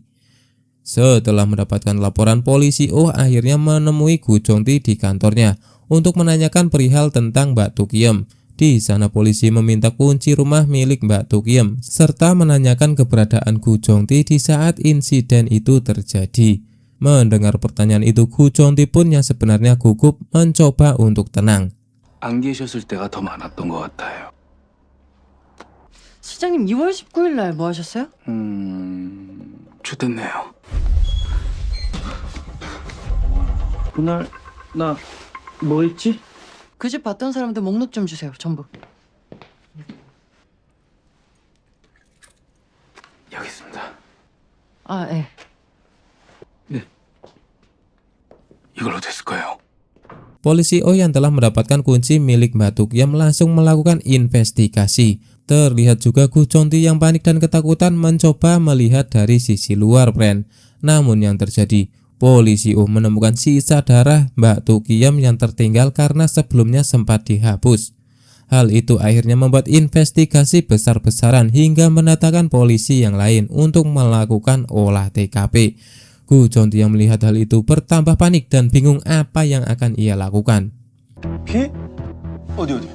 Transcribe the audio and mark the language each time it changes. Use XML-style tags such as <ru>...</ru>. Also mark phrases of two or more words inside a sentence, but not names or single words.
<id>Setelah mendapatkan laporan, polisi akhirnya menemui Gu Chongti di kantornya untuk menanyakan perihal tentang Mbak Tukiem. Di sana polisi meminta kunci rumah milik Mbak Tukiem serta menanyakan keberadaan Gu Chongti di saat insiden itu terjadi. Mendengar pertanyaan itu, Gu Chongti pun yang sebenarnya gugup mencoba untuk tenang.</id> <ko>안 계셨을 때가 더 많았던 것 같아요. 시장님 2월 19일 날 뭐 하셨어요? 좋댔네요. 그날 나 뭐 했지? 그 집 봤던 사람들 목록 좀 주세요. 전부. 여기 있습니다. 아, 예. 이걸로 됐을 거예요.</ko> <id>Polisi yang telah mendapatkan kunci milik Mbak Tukiem langsung melakukan investigasi. Terlihat juga Gu Chongti yang panik dan ketakutan mencoba melihat dari sisi luar, friend. Namun yang terjadi, polisi menemukan sisa darah Mbak Tukiem yang tertinggal karena sebelumnya sempat dihapus. Hal itu akhirnya membuat investigasi besar-besaran hingga mendatangkan polisi yang lain untuk melakukan olah TKP. Gu Chongti yang melihat hal itu bertambah panik dan bingung apa yang akan ia lakukan.</id> <ko>피? 어디?</ko>